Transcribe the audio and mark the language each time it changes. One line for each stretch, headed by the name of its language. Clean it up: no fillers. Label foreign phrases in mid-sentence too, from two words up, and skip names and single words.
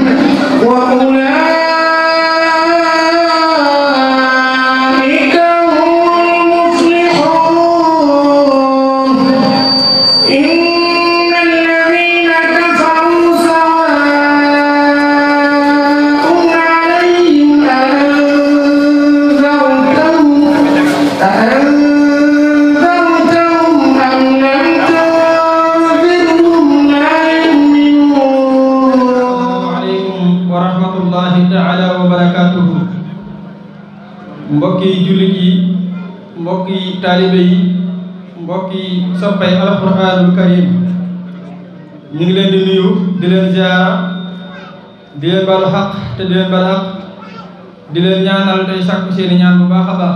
Arabic: وأولئك هم المفلحون إن الذين كفروا سواء عليهم أأنذرتهم أم لم تنذرهم لا يؤمنون. السلام عليكم ورحمة الله تعالى وبركاته.
Wolof: Mbokki jullit yi, mbokki taalibe yi, mbokki soppay
Arabic: القرآن الكريم,
Wolof: ñu ngi leen di nuyu di leen ziara di leen balu xaq te di leen balu xaq di leen ñaanal tey sàkku seeni ñaan bu baax a baax.